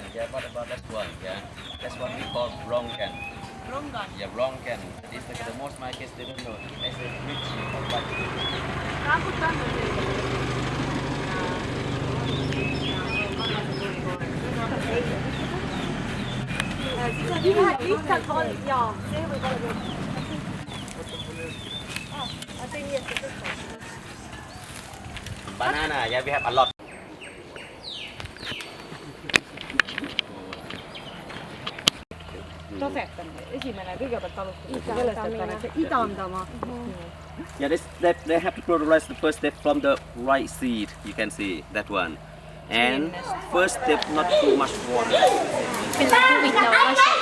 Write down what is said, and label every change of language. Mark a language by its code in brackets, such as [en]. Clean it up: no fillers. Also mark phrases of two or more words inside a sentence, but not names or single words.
[en] Yeah, what about that one? Yeah, that's what we call broncan. Brongan. Yeah, broncan. This like the most my kids they don't know. I say which or what. [et] Lihtsalt on, jaa, see võib olla küll. [en] Banana, yeah, we have a lot. [et] Tasetamine, esimene kõigepealt alustada sellest, et paned see idandama. [en] Yeah, they have to progress the first step from the right seed. You can see that one. And first step, not too much water. [et] Huvitav